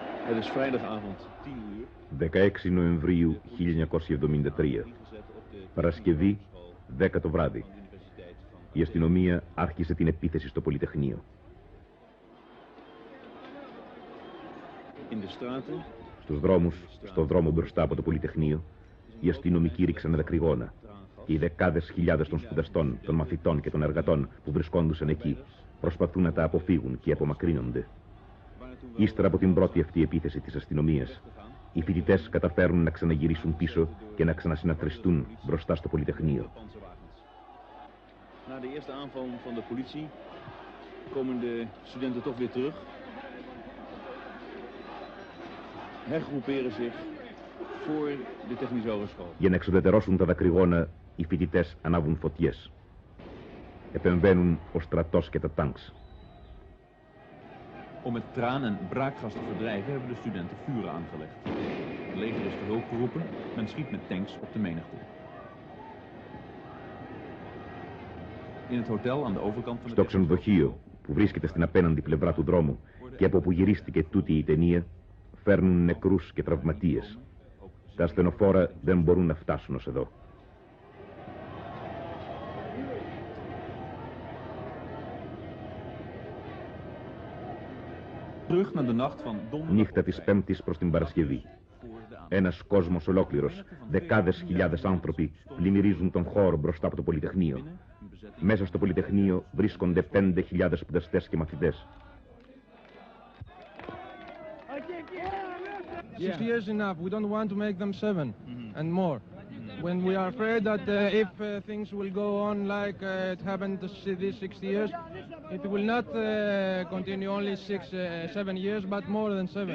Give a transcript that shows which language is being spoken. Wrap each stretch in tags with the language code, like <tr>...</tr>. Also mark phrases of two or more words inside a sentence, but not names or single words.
<nl>Het is vrijdagavond,</nl> <el>16 Νοεμβρίου 1973. Παρασκευή, 10 το βράδυ. Η αστυνομία άρχισε την επίθεση στο Πολυτεχνείο. Στους δρόμους, στο δρόμο μπροστά από το Πολυτεχνείο, οι αστυνομικοί ρίξαν δακρυγόνα και οι δεκάδες χιλιάδες των σπουδαστών, των μαθητών και των εργατών που βρισκόντουσαν εκεί προσπαθούν να τα αποφύγουν και απομακρύνονται. Ύστερα από την πρώτη αυτή επίθεση της αστυνομίας, οι φοιτητές καταφέρνουν να ξαναγυρίσουν πίσω και να ξανασυναθριστούν μπροστά στο Πολυτεχνείο.</el> <nl>Na de eerste aanval van de politie komen de studenten toch weer terug. Hergroeperen zich voor de Technische Hogeschool.</nl> <el>Για να εξουδετερώσουν τα δακρυγόνα, οι φοιτητές ανάβουν φωτιές. Επεμβαίνουν ο στρατός και τα τάγκς.</el> <nl>Om met traan en braakgas te verdrijven hebben de studenten vuur aangelegd. Het leger is te hulp geroepen, men schiet met tanks op de menigte.</nl> <el>Στο ξενοδοχείο που βρίσκεται στην απέναντι πλευρά του δρόμου και από που γυρίστηκε τούτη η ταινία, φέρνουν νεκρούς και τραυματίες. Τα ασθενοφόρα δεν μπορούν να φτάσουν ως εδώ. Νύχτα της Πέμπτης προς την Παρασκευή. Ένας κόσμος ολόκληρος, δεκάδες χιλιάδες άνθρωποι πλημμυρίζουν τον χώρο μπροστά από το Πολυτεχνείο. Μέσα στο Πολυτεχνείο βρίσκονται 5.000 σπουδαστές και μαθητές.</el> <en>60 years enough. We don't want to make them 7 and more. When we are afraid that if things will go on like it happened these 60 years, it will not continue only 7 years, but more than 7.</en>